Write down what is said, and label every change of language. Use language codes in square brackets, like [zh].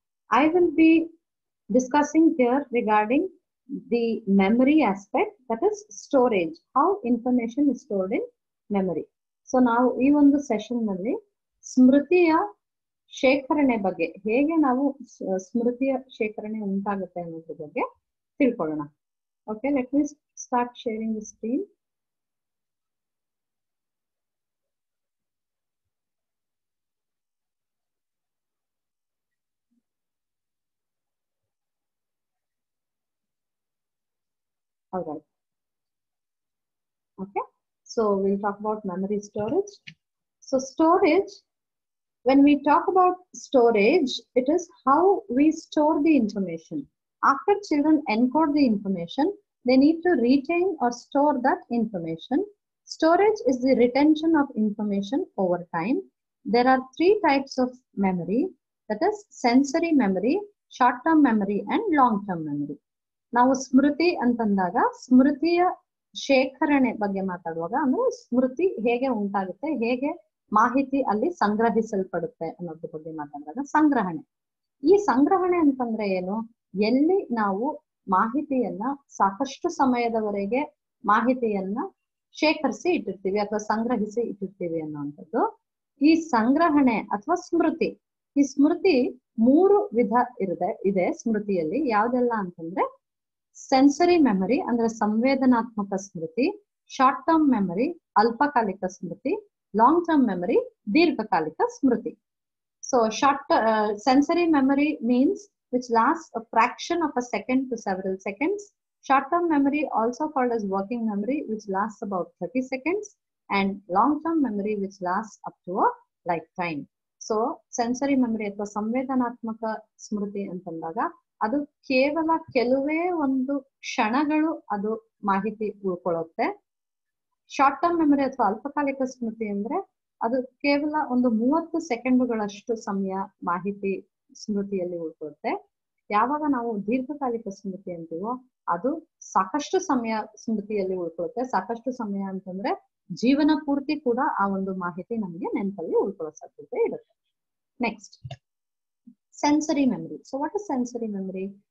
[en] I will be discussing here regarding the memory aspect, that is storage, how information is stored in memory. [kn] So now ಈ ಒಂದು session ನಲ್ಲಿ ಸ್ಮೃತಿಯ ಶೇಖರಣೆ ಬಗ್ಗೆ ಹೇಗೆ ನಾವು ಸ್ಮೃತಿಯ ಶೇಖರಣೆ ಉಂಟಾಗುತ್ತೆ ಅನ್ನೋದ್ರ ಬಗ್ಗೆ ತಿಳ್ಕೊಳ್ಳೋಣ. [en] Okay, let me start sharing the screen. All right. Okay, so we'll talk about memory storage. So storage, when we talk about storage, it is how we store the information. After children encode the information, they need to retain or store that information. Storage is the retention of information over time. There are three types of memory, that is sensory memory, short-term memory, and long-term memory. [kn] ನಾವು ಸ್ಮೃತಿ ಅಂತಂದಾಗ ಸ್ಮೃತಿಯ ಶೇಖರಣೆ ಬಗ್ಗೆ ಮಾತಾಡುವಾಗ ಅಂದ್ರೆ ಸ್ಮೃತಿ ಹೇಗೆ ಉಂಟಾಗುತ್ತೆ, ಹೇಗೆ ಮಾಹಿತಿ ಅಲ್ಲಿ ಸಂಗ್ರಹಿಸಲ್ಪಡುತ್ತೆ ಅನ್ನೋದ್ರ ಬಗ್ಗೆ ಮಾತಾಡಿದಾಗ ಸಂಗ್ರಹಣೆ. ಈ ಸಂಗ್ರಹಣೆ ಅಂತಂದ್ರೆ ಏನು? ಎಲ್ಲಿ ನಾವು ಮಾಹಿತಿಯನ್ನ ಸಾಕಷ್ಟು ಸಮಯದವರೆಗೆ ಮಾಹಿತಿಯನ್ನ ಶೇಖರಿಸಿ ಇಟ್ಟಿರ್ತೀವಿ ಅಥವಾ ಸಂಗ್ರಹಿಸಿ ಇಟ್ಟಿರ್ತೀವಿ ಅನ್ನುವಂಥದ್ದು ಈ ಸಂಗ್ರಹಣೆ ಅಥವಾ ಸ್ಮೃತಿ. ಈ ಸ್ಮೃತಿ ಮೂರು ವಿಧ ಇದೆ ಸ್ಮೃತಿಯಲ್ಲಿ. ಯಾವ್ದೆಲ್ಲ ಅಂತಂದ್ರೆ ಸೆನ್ಸರಿ ಮೆಮರಿ ಅಂದ್ರೆ ಸಂವೇದನಾತ್ಮಕ ಸ್ಮೃತಿ, ಶಾರ್ಟ್ ಟರ್ಮ್ ಮೆಮರಿ ಅಲ್ಪಕಾಲಿಕ ಸ್ಮೃತಿ, ಲಾಂಗ್ ಟರ್ಮ್ ಮೆಮರಿ ದೀರ್ಘಕಾಲಿಕ ಸ್ಮೃತಿ. [en] So sensory memory means which lasts a fraction of a second to several seconds. Short term memory, also called as working memory, which lasts about 30 seconds, and long term memory which lasts up to a lifetime. [kn] So sensory memory ಅಥವಾ ಸಂವೇದನಾತ್ಮಕ ಸ್ಮೃತಿ ಅಂತಂದಾಗ ಅದು ಕೇವಲ ಕೆಲವೇ ಒಂದು ಕ್ಷಣಗಳು ಅದು ಮಾಹಿತಿ ಉಳ್ಕೊಳ್ಳುತ್ತೆ. Short term memory ಅಥವಾ ಅಲ್ಪಕಾಲಿಕ ಸ್ಮೃತಿ ಅಂದ್ರೆ ಅದು ಕೇವಲ ಒಂದು 30 ಸೆಕೆಂಡುಗಳಷ್ಟು ಸಮಯ ಮಾಹಿತಿ ಸ್ಮೃತಿಯಲ್ಲಿ ಉಳ್ಕೊಳ್ಳುತ್ತೆ. ಯಾವಾಗ ನಾವು ದೀರ್ಘಕಾಲಿಕ ಸ್ಮೃತಿ ಅಂತೀವೋ ಅದು ಸಾಕಷ್ಟು ಸಮಯ ಸ್ಮೃತಿಯಲ್ಲಿ ಉಳ್ಕೊಳ್ಳುತ್ತೆ. ಸಾಕಷ್ಟು ಸಮಯ ಅಂತಂದ್ರೆ ಜೀವನ ಪೂರ್ತಿ ಕೂಡ ಆ ಒಂದು ಮಾಹಿತಿ ನಮ್ಗೆ ನೆನಪಲ್ಲಿ ಉಳ್ಕೊಳ್ಳೋ ಸಾಧ್ಯತೆ ಇರುತ್ತೆ. [en] Next, sensory memory. So what is sensory memory?